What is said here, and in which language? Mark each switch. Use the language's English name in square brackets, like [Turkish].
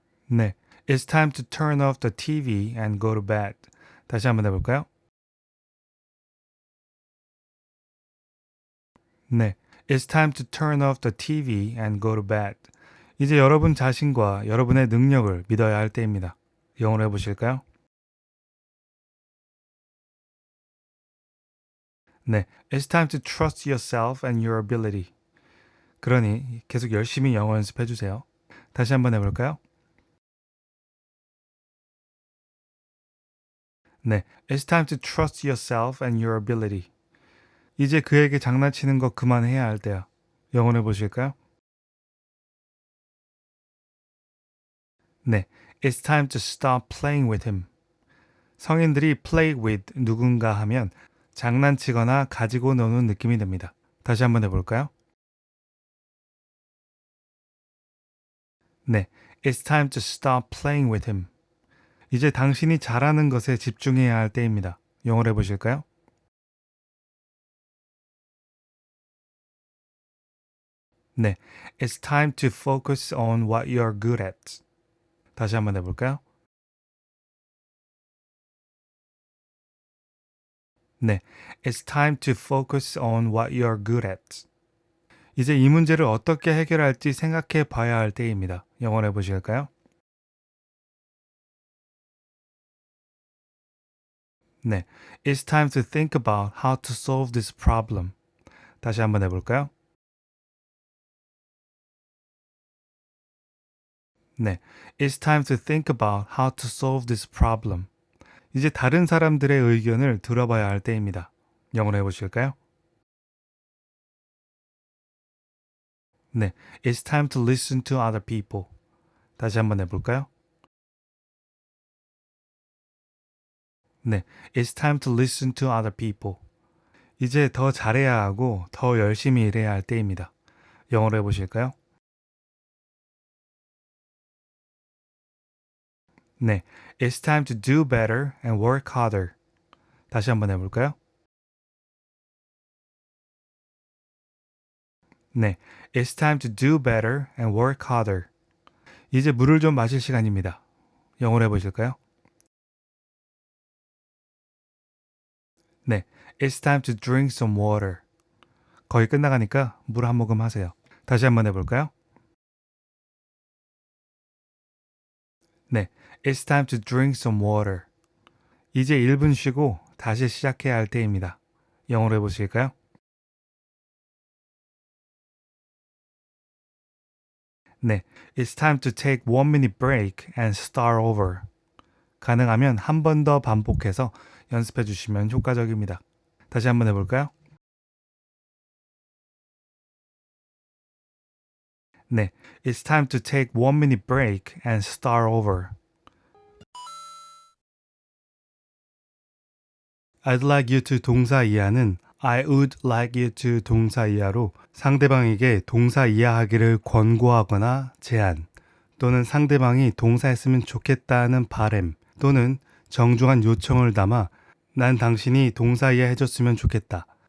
[English] 네, It's time to turn off the TV and go to bed. [Korean] 다시 한번 해볼까요? [English] 네, It's time to turn off the TV and go to bed. [Korean] 이제 여러분 자신과 여러분의 능력을 믿어야 할 때입니다. 영어로 해보실까요? [English] 네, It's time to trust yourself and your ability. [Korean] 그러니 계속 열심히 영어 연습해 주세요. 다시 한번 해볼까요? [English] 네, It's time to trust yourself and your ability. [Korean] 이제 그에게 장난치는 거 그만해야 할 때야. 영어로 해보실까요? [English] 네, It's time to stop playing with him. [Korean] 성인들이 [English] play with [Korean] 누군가 하면 장난치거나 가지고 노는 느낌이 듭니다. 다시 한번 해볼까요? [English] 네, It's time to stop playing with him. [Korean] 이제 당신이 잘하는 것에 집중해야 할 때입니다. 영어로 해보실까요? [English] 네, It's time to focus on what you're good at. [Korean] 다시 한번 해볼까요? [English] 네, It's time to focus on what you're good at. [Korean] 이제 이 문제를 어떻게 해결할지 생각해 봐야 할 때입니다. 영어로 해보실까요? [English] 네, It's time to think about how to solve this problem. [Korean] 다시 한번 해볼까요? [English] 네, It's time to think about how to solve this problem. [Korean] 이제 다른 사람들의 의견을 들어봐야 할 때입니다. 영어로 해보실까요? [English] 네, It's time to listen to other people. [Korean] 다시 한번 해볼까요? [English] 네, It's time to listen to other people. [Korean] 이제 더 잘해야 하고 더 열심히 일해야 할 때입니다. 영어로 해보실까요? [English] 네, It's time to do better and work harder. [Korean] 다시 한번 해볼까요? [English] 네, It's time to do better and work harder. [Korean] 이제 물을 좀 마실 시간입니다. 영어로 해보실까요? [English] 네, It's time to drink some water. [Korean] 거의 끝나가니까 물 한 모금 하세요. 다시 한번 해볼까요? [English] 네, It's time to drink some water. [Korean] 이제 1분 쉬고 다시 시작해야 할 때입니다. 영어로 해보실까요? [English] 네, It's time to take 1 minute break and start over. [Korean] 가능하면 한 번 더 반복해서 연습해 주시면 효과적입니다. 다시 한번 해볼까요? [English] 네, It's time to take 1 minute break and start over. I'd like you to [Korean] 동사 이하는 [English] I would like you to [Korean] 동사 이하로 상대방에게 동사 이하하기를 권고하거나 제안 또는 상대방이 동사했으면 좋겠다는 바램 또는 정중한 요청을 담아 난 당신이 동사 이하해줬으면 좋겠다.